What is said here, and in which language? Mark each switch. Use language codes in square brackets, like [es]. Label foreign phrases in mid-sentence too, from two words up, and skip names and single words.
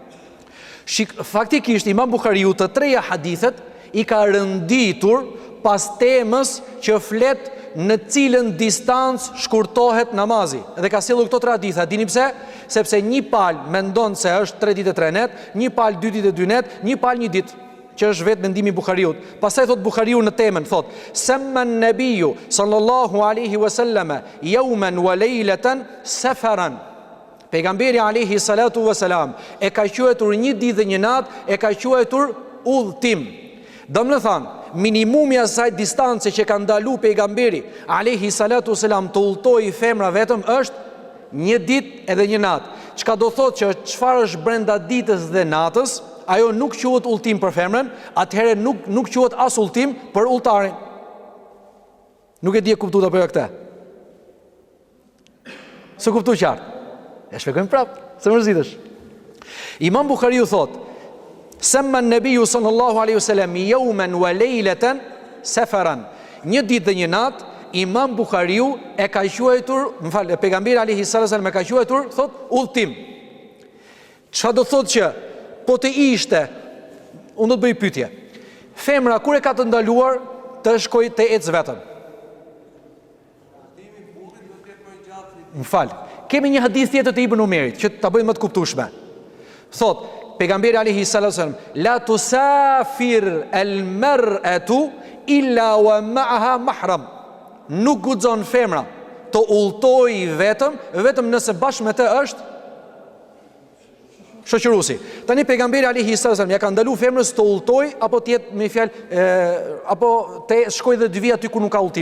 [sq] Faktikisht Imam Buhariu të 3 hadithet i ka rënditur pas temës që flet në cilën distancë shkurtohet namazi. Dhe ka sjellur këto 3 haditha. Dini pse? Sepse një palë mendon se është 3 ditë e 3 net, një palë 2 ditë e 2 net, një palë 1 ditë, që është vetë mendimi i Buhariut. Pastaj thot Buhariu në temën, thot: [ar] "سمّى النبي صلى الله عليه وسلم يوما وليلة سفرا." [sq] Pejgamberi [ar] عليه الصلاة والسلام [sq] e ka quajtur 1 ditë dhe 1 natë, e ka quajtur udhtim. Domethënë, minimumi asaj distance që ka ndalu pejgamberi [ar] عليه الصلاة والسلام [sq] të udhtoi femra vetëm është 1 ditë edhe 1 natë. Çka do thotë që çfarë është brenda ditës dhe natës, ajo nuk quhet udhtim për femrën, atëherë nuk quhet as udhtim për udhtarin. Nuk e di e kuptuat apo jo këtë? Së kuptu qartë. E shpjegojmë prapë, se mërzitesh. Imam Buhariu thot: [ar] "سمّى النبي صلى الله عليه وسلم يوما وليلة سفرا." [sq] 1 ditë dhe 1 natë, Imam Buhariu e ka quajtur, pejgamberi [ar] عليه صلى الله عليه وسلم [sq] e ka quajtur, thot, udhtim. Çfarë do thotë që po të ishte, unë do të bëj pyetje. Femra kur e ka të ndaluar të shkojë të ecë vetëm? Kemi një hadith tjetër të Ibn Umerit që ta bëjmë më të kuptueshme. Thot pejgamberi [ar] عليه صلى الله عليه وسلم لا تسافر المرأة إلا ومعها محرم." [sq] Nuk guxon femra të udhtoj vetëm nëse bashkë me të është shoqëruesi. Tani pejgamberi [ar] عليه صلى الله عليه وسلم [sq] ja ka ndaluar femrës të udhtoj apo të jetë me fjalë apo të shkojë dhe 2 vjet aty ku nuk ka udhtim.